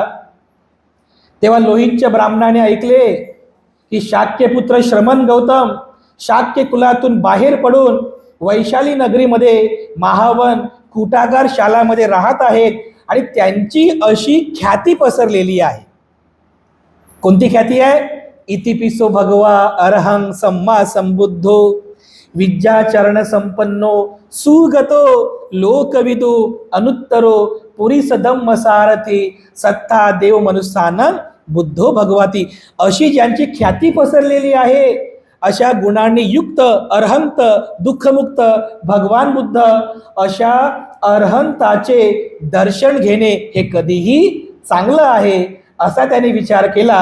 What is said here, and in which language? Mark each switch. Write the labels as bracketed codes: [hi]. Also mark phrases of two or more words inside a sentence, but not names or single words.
[mr] तेव्हा लोहितच्या ब्राह्मणाने ऐकले की शाक्यपुत्र श्रमण गौतम शाक्य कुलातून बाहेर पडून वैशाली नगरीमध्ये महावन कुटागार शालामध्ये राहत आहेत आणि त्यांची अशी ख्याती पसरलेली आहे. कोणती ख्याती आहे? [pi] इतिपिसो भगवा अरहं सम्मा संबुद्धो विद्याचरण संपन्नो सुगतो लोकविदु अनुत्तरो पुरीस धम्म सारथी सत्ता देव मनुष्यानं बुद्धो भगवती. [mr] अशी ज्यांची ख्याती पसरलेली आहे, अशा गुणांनी युक्त अरहंत दुःखमुक्त भगवान बुद्ध, अशा अरहंताचे दर्शन घेणे हे कधीही चांगलं आहे, असा त्याने विचार केला.